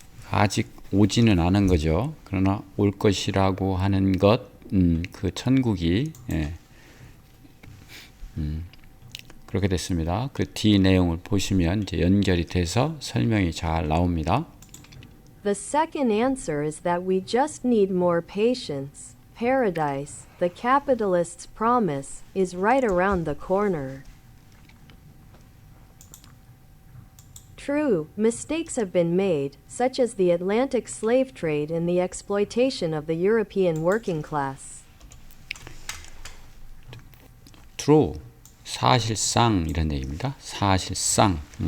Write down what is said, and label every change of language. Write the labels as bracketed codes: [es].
[ko] 아직 오지는 않은 거죠. 그러나 올 것이라고 하는 것, 그 천국이 그렇게 됐습니다. 그 뒤 내용을 보시면 이제 연결이 돼서 설명이 잘 나옵니다. [en] The second answer is that we just need more patience. Paradise, the capitalist's promise, is right around the corner. True, mistakes have been made, such as the Atlantic slave trade and the exploitation of the European working class. True, [ko] 사실상 이런 얘기입니다. 사실상.